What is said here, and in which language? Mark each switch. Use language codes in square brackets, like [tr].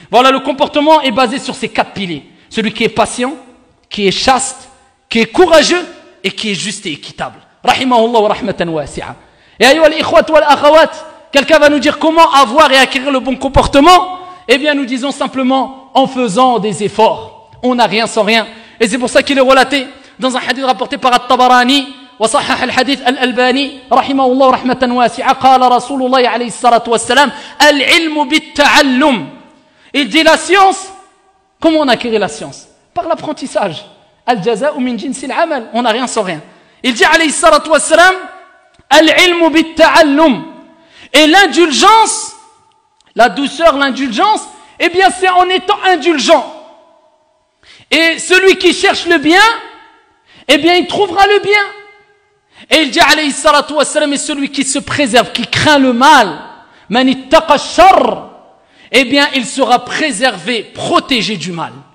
[fr] Voilà, le comportement est basé sur ces 4 piliers. Celui qui est patient, qui est chaste, qui est courageux et qui est juste et équitable. [ar] Rahimahullah wa rahmatan wasi'a. [fr] Et [ar] ayyuha al-ikhwat wal akhawat, [fr] quelqu'un va nous dire comment avoir et acquérir le bon comportement. Eh bien, nous disons simplement en faisant des efforts. On n'a rien sans rien. Et c'est pour ça qu'il est relaté dans un hadith rapporté par At-Tabarani, [ar] وصحح الحديث الألباني رحمه الله رحمة واسعة قال رسول الله عليه الصلاة والسلام العلم بالتعلم. [fr] Il dit la science. Comment on acquiert la science? Par l'apprentissage. [ar] Al-jaza'u min jinsil amal. [fr] On n'a rien sans rien. Il dit [ar] عليه الصلاة والسلام العلم بالتعلم. [fr] Et l'indulgence, la douceur, l'indulgence, eh bien c'est en étant indulgent. Et celui qui cherche le bien, eh bien il trouvera le bien. Et il dit alayhi salatu wassalam, et celui qui se préserve, qui craint le mal, [ar] man ittaqa ash-sharr, [fr] eh bien il sera préservé, protégé du mal.